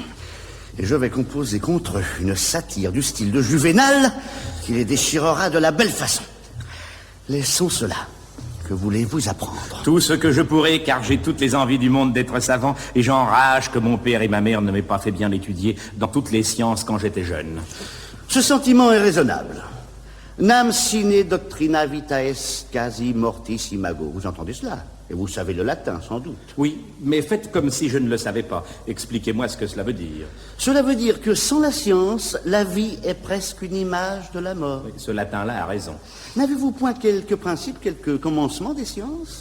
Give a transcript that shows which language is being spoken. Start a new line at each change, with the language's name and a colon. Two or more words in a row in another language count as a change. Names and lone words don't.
French: Et je vais composer contre eux une satire du style de Juvénal qui les déchirera de la belle façon. Laissons cela. Que voulez-vous apprendre? Tout ce que je pourrai, car j'ai toutes les envies du monde d'être savant, et j'enrage que mon père et ma mère ne m'aient pas fait bien étudier dans toutes les sciences quand j'étais jeune. Ce sentiment est raisonnable.
Latin: Nam sine doctrina vitae quasi mortis imago.
French: Vous entendez cela? Et vous savez le latin, sans doute. Oui, mais faites comme si je ne le savais pas. Expliquez-moi ce que cela veut dire. Cela veut dire que sans la science, la vie est presque une image de la mort. Oui, ce latin-là a raison. N'avez-vous point quelques principes, quelques commencements des sciences?